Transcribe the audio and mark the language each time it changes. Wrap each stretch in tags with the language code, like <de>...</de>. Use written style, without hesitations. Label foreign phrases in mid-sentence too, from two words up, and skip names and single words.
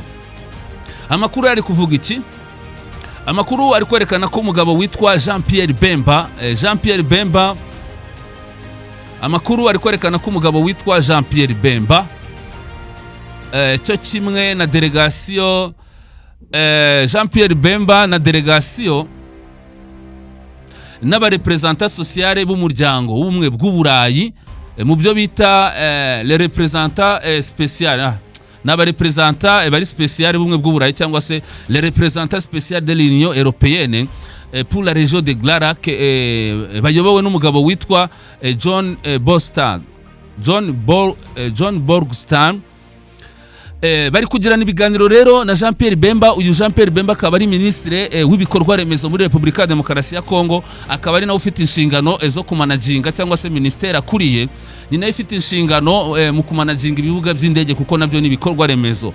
<rw>Amakuru ari kuvuga iki? Amakuru ari kwerekana ko umugabo witwa Jean-Pierre Bemba, amakuru ari kwerekana ko umugabo witwa Jean-Pierre Bemba cyo kimwe na delegation Jean-Pierre Bemba na delegation n'abarepresentants sociale b'umuryango w'ubumwe bw'Uburayi mu byo bita</rw> <fr>les représentants spéciaux,</fr> <rw>n'abarepresentants bari spécial b'ubumwe bw'Uburayi cyangwa se</rw> <fr>les représentants spéciaux de l'Union européenne pour la région de Glarak,</fr> <rw>bayobowe n'umugabo witwa John Borgstam. Bari kugirana ibiganiro rero na Jean-Pierre Bemba. Uyu Jean-Pierre Bemba akaba ari ministre w'ibikorwa remezo muri Republika ya Demokarasi ya Kongo, akaba ari nawe ufite inshingano zo kumanaginga cyangwa se ministere akuriye, ni nawe ifite inshingano mu kumanaginga ibibuga by'indege kuko nabyo ni ibikorwa remezo.</rw>